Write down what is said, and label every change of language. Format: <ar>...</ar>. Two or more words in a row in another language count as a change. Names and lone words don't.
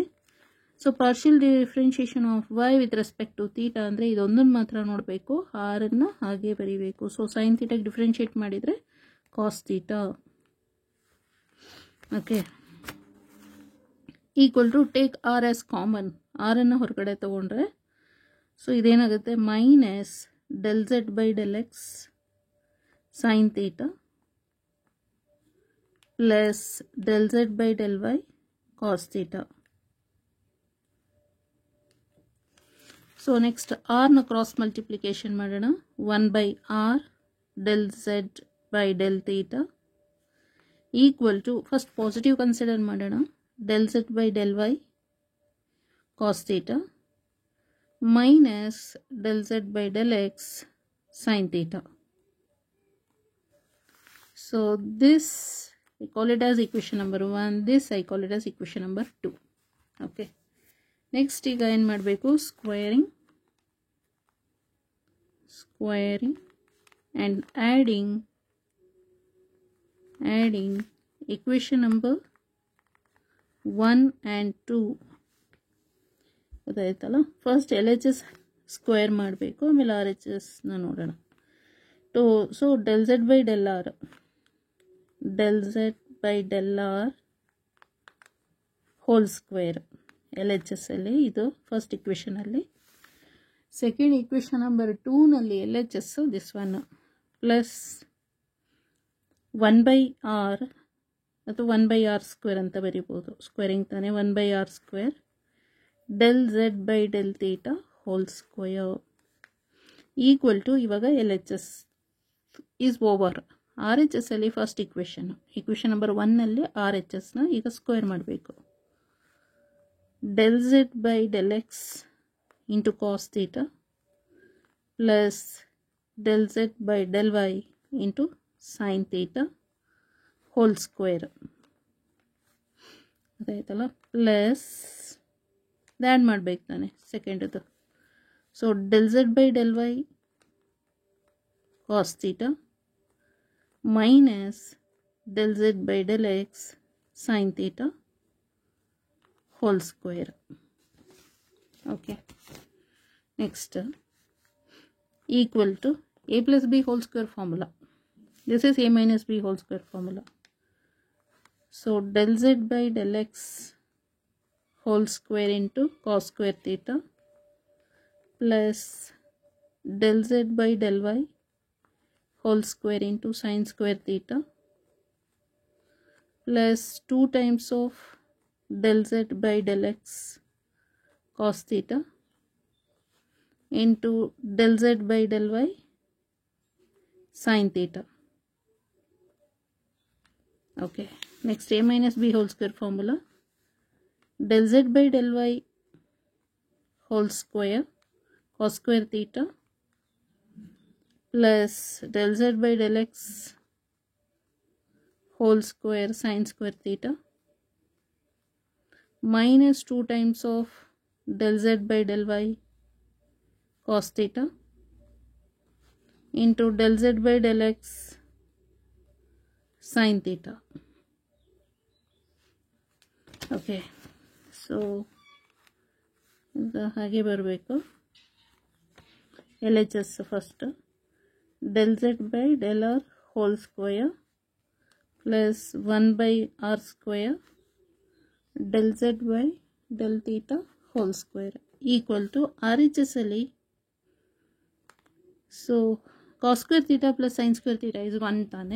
<en>so partial differentiation of y with respect to theta</en> <kn>ಅಂದರೆ ಇದೊಂದನ್ನು ಮಾತ್ರ ನೋಡಬೇಕು, ಆರನ್ನು ಹಾಗೆ ಬರೀಬೇಕು.</kn> <en>so sine thetage differentiate ಮಾಡಿದರೆ cos theta. okay, equal to take r as common.</en> <kn>ಆರನ್ನು ಹೊರಗಡೆ ತಗೊಂಡ್ರೆ ಸೊ ಇದೇನಾಗುತ್ತೆ,</kn> <en>minus del z by del x sine theta plus del z by del y cos theta. so next rna cross multiplication ಮಾಡೋಣ. 1/r del z by del theta equal to first positive consider ಮಾಡೋಣ. del z by del y cos theta minus del z by del x sin theta. So this I call it as equation number 1, this I call it as equation number 2. Okay, next</en> <kn>ಈಗ ಏನು ಮಾಡಬೇಕು,</kn> <en>ಸ್ಕ್ವೇರಿಂಗ್ and adding equation number 1 and 2 ಗೊತ್ತಾಯ್ತಲ್ಲ. first L H S square</en> <kn>ಮಾಡಬೇಕು, ಆಮೇಲೆ</kn> <en>R H Sna ನೋಡೋಣ. so del z by del r whole square L H S</en> <kn>ಅಲ್ಲಿ, ಇದು</kn> <en>first equationalli. second equation number 2nalli L H S this one plus 1/r ಅಥವಾ 1/r square</en> <kn>ಅಂತ ಬರಿಬೋದು,</kn> <en>ಸ್ಕ್ವೇರಿಂಗ್ ತಾನೆ. 1/r square del z by del theta whole square equal to, ಇವಾಗ L H S is over R H S ಅಲ್ಲಿ first equation number 1nalli R H Sna</en> <kn>ಈಗ ಸ್ಕ್ವೇರ್ ಮಾಡಬೇಕು.</kn> <en>del z by del x into cos theta plus del z by del y into sin theta whole square ಅದಾಯ್ತಲ್ಲ. plus add</en> <kn>ಮಾಡಬೇಕು ತಾನೆ ಸೆಕೆಂಡದು.</kn> <en>ಸೊ del z by del y cos theta minus del z by del x sin theta whole square. Okay, next equal to a plus b whole square formula. This is a minus b whole square formula. So del z by del x whole square into cos square theta plus del z by del y whole square into sin square theta plus 2 times of del z by del x cos theta into del z by del y sine theta. Okay, next a minus b whole square formula, del z by del y whole square cos square theta plus del z by del x whole square sine square theta minus 2 times of del z by del y cos theta into del z by del x sine theta. Okay, so</en> <kn>ಹಾಗೆ ಬರಬೇಕು.</kn> <en>LHS first, del z by del r whole square plus 1 by r square del z by del theta whole square equal to RHS ಅಲ್ಲಿ. ಸೊ cos square theta plus sin square theta is 1 ತಾನೆ.</en>